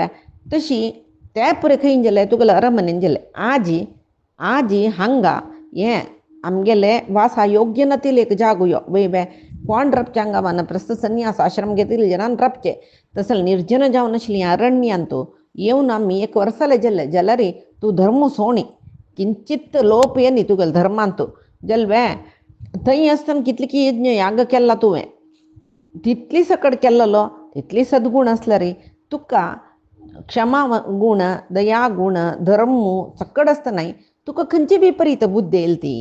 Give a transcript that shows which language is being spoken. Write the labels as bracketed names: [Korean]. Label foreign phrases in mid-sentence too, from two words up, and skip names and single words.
[Konkani] तशी ते पुरे खंय गेले तुगेल्या अरमनेन गेले. आजी हांगा हें आमगेले वासा योग्य नातील एक जागो यो वय बे. कोण रपचे हांगा वानप्रस्थ संन्यास आश्रम घेतिल्ले जनान रपचे. तसले निर्जन जावन आशिल्लीं अरण्यान तूं येवन आमी 1 वर्स जालें जाल्यार तूं धर्म सोणी किंचित लोप येनी तुगेले धर्मान तूं जल्वे. थंय आसतना कितले की यज्ञ याग केला तुवें, तितली सकड केल्लो तितली सद्गुण आसल्यार तुका क्षमा गुण दया गुण धर्म सकड आसतनाय तुका खंयची विपरीत बुद्धी येयली ती.